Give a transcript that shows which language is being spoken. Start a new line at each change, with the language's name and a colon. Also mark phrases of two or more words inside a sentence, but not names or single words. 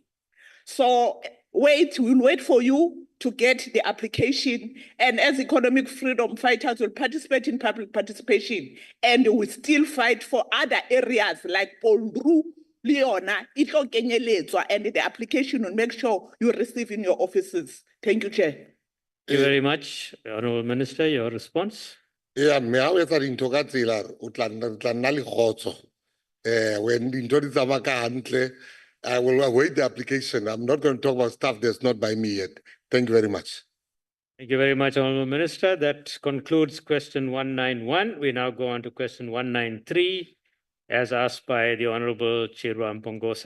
English: So we'll wait for you to get the application, and as economic freedom fighters will participate in public participation, and we still fight for other areas like Pondru, Leona, and the application will make sure you receive in your offices. Thank you, Chair. Thank you very much. Honorable Minister, your response.
Southern Sotho: Yeah, me ha etsa dintho ka tsela o tla nna le kgotso. When dintho di tsamaya ka hantle,
English: I will await the application. I'm not going to talk about stuff that's not by me yet. Thank you very much. Thank you very much, Honorable Minister. That concludes question 191. We now go on to question 193, as asked by the Honorable Chirwa Mpongose.